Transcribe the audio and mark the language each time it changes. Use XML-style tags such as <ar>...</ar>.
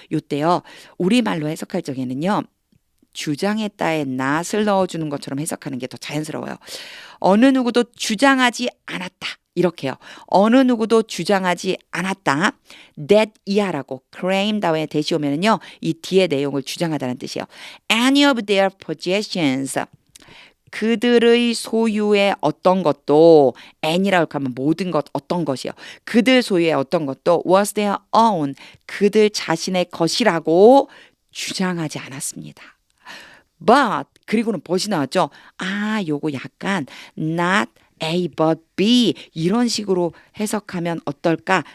<ko>요때요, 우리말로 해석할 적에는요, 주장했다에 not을 넣어주는 것처럼 해석하는 게 더 자연스러워요. 어느 누구도 주장하지 않았다. 이렇게요. 어느 누구도 주장하지 않았다. that 이하라고 claim 다음에 대시 오면은요, 이 뒤에 내용을 주장하다는 뜻이에요.</ko> <en>Any of their possessions.</en> <ko>그들의 소유의 어떤 것도 any라고 하면 모든 것 어떤 것이요. 그들 소유의 어떤 것도</ko> <en>was their own.</en> <ko>그들 자신의 것이라고 주장하지 않았습니다. But 그리고는 but이 나왔죠. 아, 요거 약간 not A but B 이런 식으로 해석하면 어떨까?</ko>